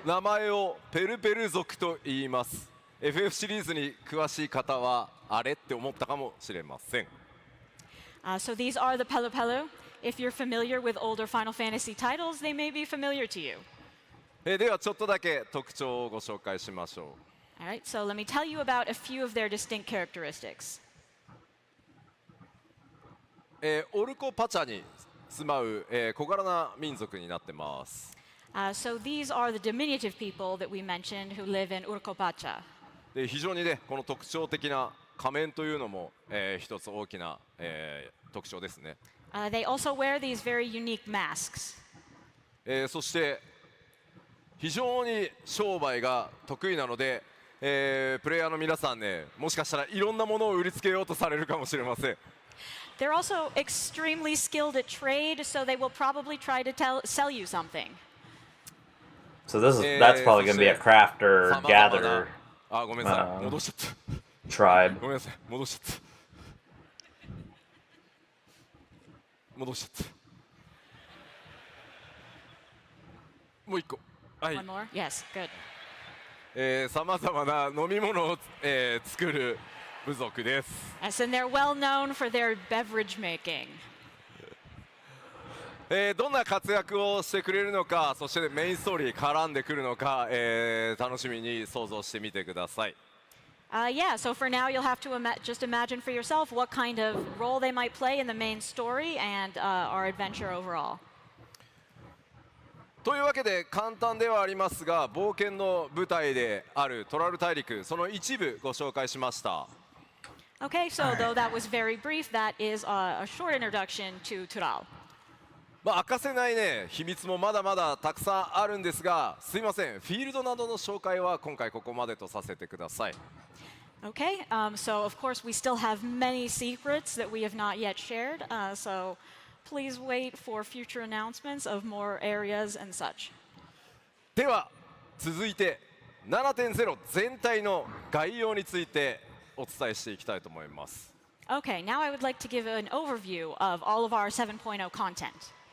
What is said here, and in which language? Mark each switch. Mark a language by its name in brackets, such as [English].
[Japanese] 名前をペルペル族と言います。FF シリーズに詳しい方はあれって思ったかもしれません。 [English] So these are the Pelu Pelu. If you're familiar with older Final Fantasy titles, they may be familiar to you. [Japanese] ではちょっとだけ特徴をご紹介しましょう。 [English] All right, so let me tell you about a few of their distinct characteristics. [Japanese] オルコパチャに住まう、小柄な民族になってます。 [English] So these are the diminutive people that we mentioned who live in Urkopacha. [Japanese] で非常にねこの特徴的な仮面というのも、一つ大きな、特徴ですね。 [English] They also wear these very unique masks. [Japanese] そして非常に商売が得意なので、プレイヤーの皆さんねもしかしたらいろんなものを売りつけようとされるかもしれません。 [English] They're also extremely skilled at trade, so they will probably try to sell you something. So that's probably gonna be a crafter, [Japanese] 様々な [English] gatherer [Japanese] あごめんなさい戻しちゃった [English] tribe. [Japanese] ごめんなさい戻しちゃった戻しちゃったもう一個はい [English] One more? Yes, good. [Japanese] さまざまな飲み物を、作る部族です。 [English] Yes, and they're well known for their beverage making. [Japanese] どんな活躍をしてくれるのか、そしてメインストーリー絡んでくるのか、楽しみに想像してみてください。 [English] Yeah, so for now you'll have to just imagine for yourself what kind of role they might play in the main story and our adventure overall. [Japanese] というわけで簡単ではありますが、冒険の舞台であるトラル大陸、その一部ご紹介しました。 [English] Okay, so though that was very brief, that is a short introduction to Tural. [Japanese] まあ明かせないね秘密もまだまだたくさんあるんですが、すいません、フィールドなどの紹介は今回ここまでとさせてください。 [English] Okay, so of course we still have many secrets that we have not yet shared, so please wait for future announcements of more areas and such. [Japanese] では続いて 7.0 全体の概要についてお伝えしていきたいと思います。 [English] Okay, now I would like to give an overview of all of our 7.0 content.